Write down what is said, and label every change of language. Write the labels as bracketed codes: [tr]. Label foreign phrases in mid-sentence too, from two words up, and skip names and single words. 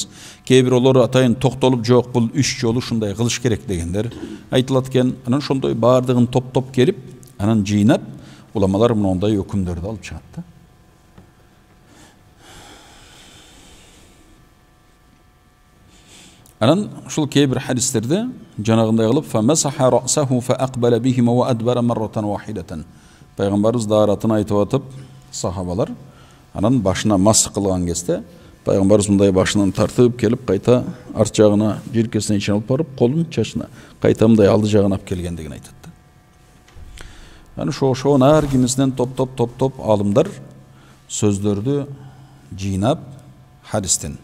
[ky] Кээ бирөөлөрү атайын токтолуп, жок бул 3 жолу ушундай кылыш керек дегендер айтылат экен. Анан ошондой баардыгын топтоп келип, анан жыйнап уламалар мындай өкүмдөрдү алып чыгат да. Анан ушул кээ бир хадистерде жанагындай кылып [ar] فمسح رأسه فأقبل بهما وأدبر مرة واحدة. [ky] Пайгамбарыбыз дааратын айтып атып, сахабалар анан башына мас кылган кезде пайгамбарыбыз мындай башынан тартып келип кайта арт жагына желкесине ичине алып барып, колун чачына кайта мындай алды жагына алып келгендигин айтат да. Анан ошон ар кимисинен топ алымдар сөздөрдү жыйнап хадистен.